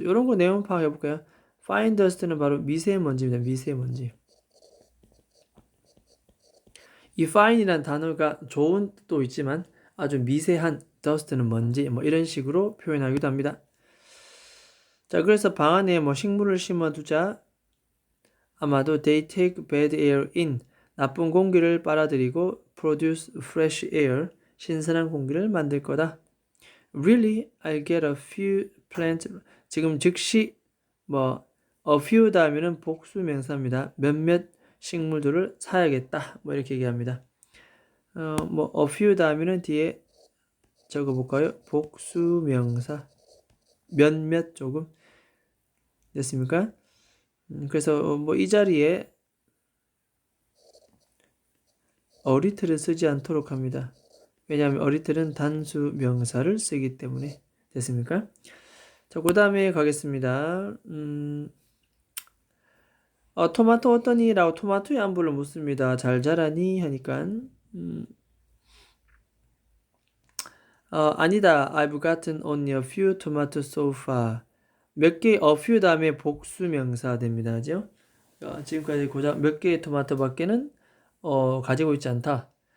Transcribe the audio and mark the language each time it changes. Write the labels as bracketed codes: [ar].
[ko] 이런 거 내용 파악해 볼까요? fine dust는 바로 미세먼지입니다. 미세먼지. 이 fine이라는 단어가 좋은 뜻도 있지만 아주 미세한 dust는 먼지 뭐 이런 식으로 표현하기도 합니다. 자, 그래서 방 안에 뭐 식물을 심어두자. 아마도 [en] they take bad air in. [ko] 나쁜 공기를 빨아들이고 [en] produce fresh air. [ko] 신선한 공기를 만들 거다. [en] Really? I'll get a few plants. [ko] 지금 즉시 뭐 a few 다음에는 복수 명사입니다. 몇몇 식물들을 사야겠다. 뭐 이렇게 얘기합니다. 뭐 a few 다음에는 뒤에 적어볼까요? 복수명사 몇몇 조금 됐습니까? 그래서 뭐 이 자리에 a little을 쓰지 않도록 합니다. 왜냐하면 a little은 단수 명사를 쓰기 때문에. 됐습니까? 자, 그 다음에 가겠습니다. 토마토 어떠니? 라고 토마토의 안부를 묻습니다. 잘 자라니? 하니까 아니다. [en] I've gotten only a few tomatoes so far. [ko] 몇 개, a few 다음에 복수 명사 됩니다. 그죠? 지금까지 고작 몇 개의 토마토밖에는 가지고 있지 않다.